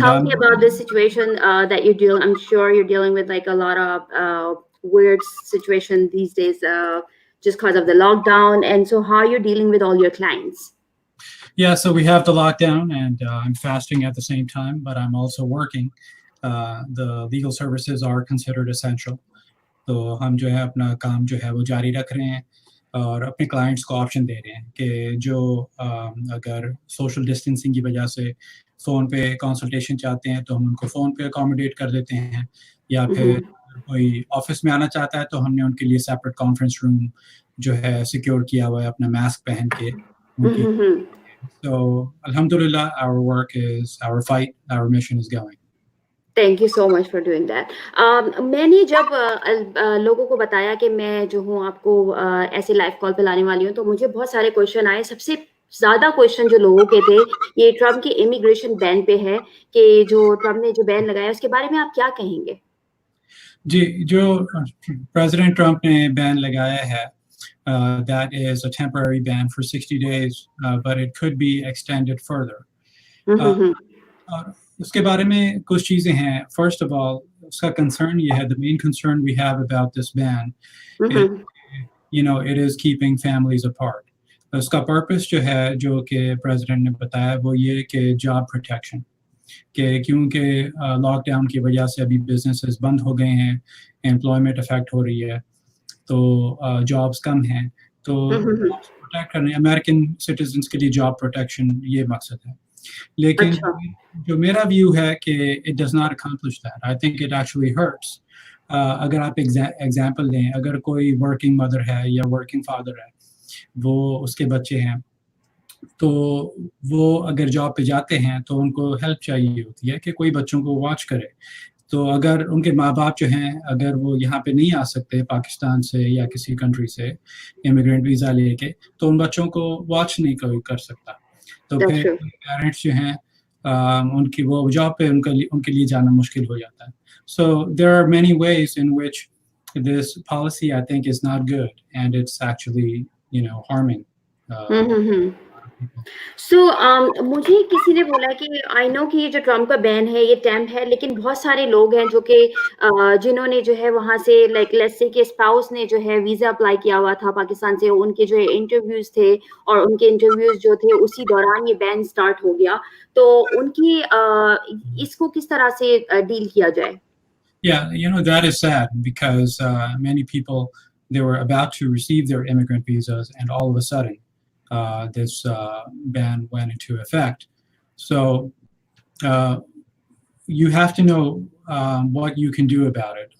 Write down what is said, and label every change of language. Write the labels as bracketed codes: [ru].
[en] tell me about this situation that you're dealing. I'm sure you're dealing with like a lot of weird situation these days, just because of the lockdown. And so, how you're dealing with all your clients? Yeah, so we have the lockdown, and I'm fasting at the same time, but I'm also working. The legal services are considered essential. [hi] तो हम जो है अपना काम जो है वो जारी रख रहे हैं और अपने क्लाइंट्स को ऑप्शन दे रहे हैं कि जो अगर सोशल डिस्टेंसिंग की वजह से फ़ोन पे कंसल्टेशन चाहते हैं तो हम उनको फ़ोन पे अकोमोडेट कर देते हैं, या फिर कोई ऑफिस में आना चाहता है तो हमने उनके लिए सेपरेट कॉन्फ्रेंस रूम जो है सिक्योर किया हुआ है अपना मास्क पहन के उनकी। [en] So alhamdulillah, our fight, our mission is going. Thank you so much for doing that. [hi] मैंने जब लोगों को बताया कि मैं जो हूँ आपको ऐसे लाइव कॉल पे लाने वाली हूँ, तो मुझे बहुत सारे क्वेश्चन आए। सबसे ज़्यादा क्वेश्चन जो लोगों के थे ये ट्रम्प के इमिग्रेशन बैन पे है कि जो ट्रम्प ने जो बैन लगाया उसके बारे में आप क्या कहेंगे? जी, जो प्रेसिडेंट ट्रम्प ने बैन लगाया है, [en] that is a temporary ban for 60 days, but it could be extended further. [hi] और उसके बारे में कुछ चीज़ें हैं. [en] First of all, [hi] उसका concern ये है, [en] the main concern we have about this ban is, it is keeping families apart. [hi] उसका purpose जो है, जो कि president ने बताया, वो ये कि job protection, कि क्योंकि लॉकडाउन की वजह से अभी बिजनेसेस बंद हो गए हैं, एम्प्लॉयमेंट अफेक्ट हो रही है, तो जॉब्स कम हैं, तो प्रोटेक्ट करने अमेरिकन सिटीजन्स के लिए जॉब प्रोटेक्शन ये मकसद है. लेकिन जो मेरा व्यू है कि [en] It does not accomplish that. I think it actually hurts. [hi] अगर आप एग्जांपल लें, अगर कोई वर्किंग मदर है या वर्किंग फादर है, वो उसके बच्चे हैं, तो वो अगर जॉब पे जाते हैं तो उनको हेल्प चाहिए होती है कि कोई बच्चों को वॉच करे. तो अगर उनके माँ बाप जो हैं, अगर वो यहाँ पे नहीं आ सकते पाकिस्तान से या किसी कंट्री से इमिग्रेंट वीज़ा लेके, तो उन बच्चों को वॉच नहीं कोई कर सकता. तो फिर पेरेंट्स जो हैं उनकी वो जॉब पे उनके लिए जाना मुश्किल हो जाता है. [en] So there are many ways in which this policy, I think, is not good, and it's actually, harming. [hi] So, मुझे किसी ने बोला कि आई नो कि ये जो ट्रम्प का बैन है ये टेम्प है, लेकिन बहुत सारे लोग हैं जो कि जिन्होंने जो है वहाँ से लाइक लेट्स से कि स्पाउस ने जो है वीज़ा अप्लाई किया हुआ था पाकिस्तान से, उनके जो है इंटरव्यूज़ थे और उनके इंटरव्यूज़ जो थे उसी दौरान ये बैन स्टार्ट हो गया. तो उनकी इसको किस तरह से डील किया जाए? [en] Yeah, that is sad because many people, they were about to receive their immigrant visas, and all of a sudden this ban went into effect. So you have to know what you can do about it.